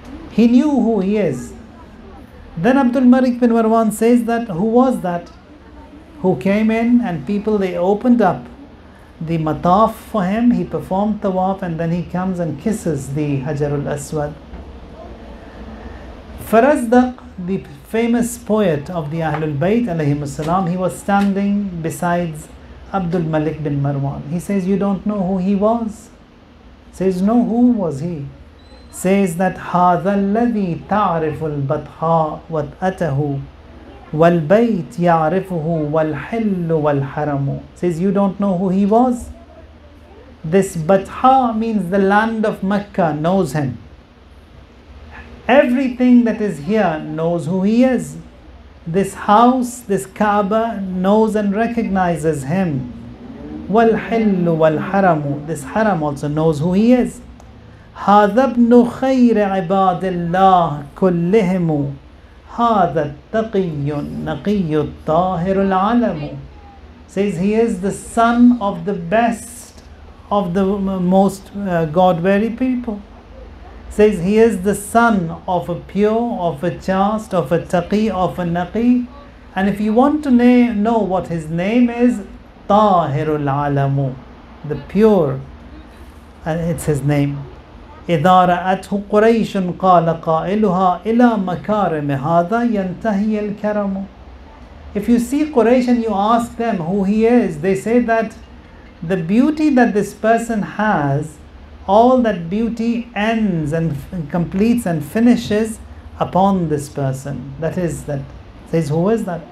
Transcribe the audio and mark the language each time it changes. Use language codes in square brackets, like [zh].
[en] He knew who he is. Then Abdul Malik bin Marwan says that who was that who came in and people, they opened up the mataf for him, he performed tawaf and then he comes and kisses the Hajarul Aswad. Farazdaq, the famous poet of the Ahlul Bayt alayhim salam, he was standing besides Abdul Malik bin Marwan. He says, you don't know who he was? Says, no, who was he? Says that [ar] هذا الذي تعرف البطحاء وطأته والبيت يعرفه والحل والحرم. [en] Says, you don't know who he was? This Batha means the land of Mecca knows him. Everything that is here knows who he is. This house, this Kaaba knows and recognizes him. [ar] وَالْحِلُّ وَالْحَرَمُ. [en] This haram also knows who he is. [ar] هَذَا ابْنُ خَيْرِ عِبَادِ اللَّهِ كُلِّهِمُ هَذَا التَّقِيُّ النَّقِيُّ الطَّاهِرُ الْعَلَمُ. [en] Says he is the son of the best of the most God-weary people. Says he is the son of a pure, of a chaste, of a taqi, of a naqi. And if you want to know what his name is, Tahirul Alamu, the pure, it's his name. [ar] إذا رأته قريش قال قائلها إلى مكارم هذا ينتهي الكرم. [en] If you see Quraysh and you ask them who he is, they say that the beauty that this person has, all that beauty ends and completes and finishes upon this person. That is that. Says, who is that?